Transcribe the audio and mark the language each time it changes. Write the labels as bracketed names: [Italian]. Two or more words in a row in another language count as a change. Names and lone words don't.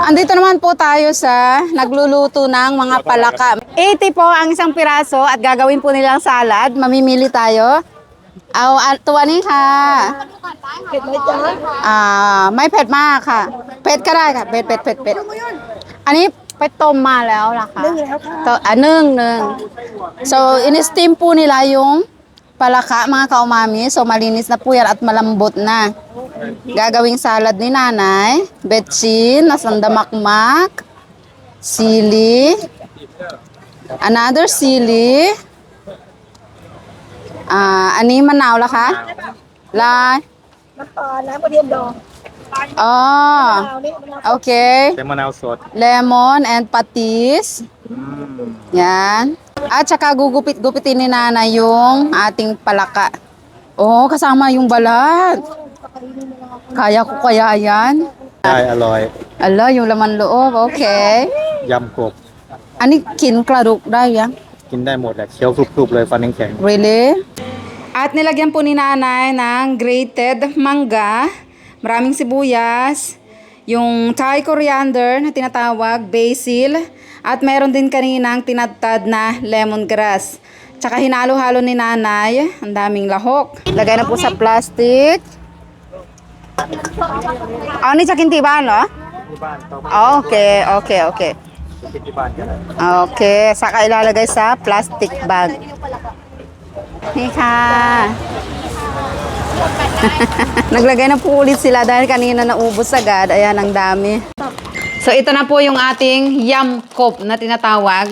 [Filipino] Andito naman po tayo sa nagluluto ng mga palaka. 80 po ang isang piraso at gagawin po nilang salad. Mamimili tayo. Tuwa ni [Thai] ค่ะไม่เผ็ดมากค่ะเผ็ดก็ได้ค่ะเผ็ดอันนี้ไปต้มมาแล้วนะคะนึ่งแล้วค่ะนึ่ง [Filipino] so in-steam po nila yung palaka mga kaumami. So malinis na po yan at malambot na. Gagawing salad ni nanay, betchin, nasandamakmak, sili, another sili, [Thai] อันนี้มะนาวแล้วคะลายน้ำปลาน้ำกระเทียมดองอ๋อโอเค [English] Lemon sod. Lemon and patis. Yan. [Filipino] At saka gugupitin ni nanay yung ating palaka. Oh, kasama yung balat. Kaya ko kaya yan? [Thai] ได้อร่อย [Filipino] Ala, yung laman loob. [English] Okay. [Thai] ยำกบ อันนี้กินกระดูกได้ยัง กินได้หมดแหละเคี้ยวกรุบๆเลยฟันแข็ง [English] Really? [Filipino] At nilagyan po ni nanay ng grated mangga, maraming sibuyas, yung Thai coriander na tinatawag, basil, at meron din kaninang tinadtad na lemongrass. Tsaka hinalo-halo ni nanay, ang daming lahok. Lagay na po sa plastic. Ni chakin tiban, no? [English] Okay. [Thai] ที่บ้านก็ได้ [Filipino] Okay, saka ilalagay sa plastic bag. Hey ka. Naglagay na po ulit sila dahil kanina naubos agad. Ayan, ang dami. So, ito na po yung ating yam kop na tinatawag.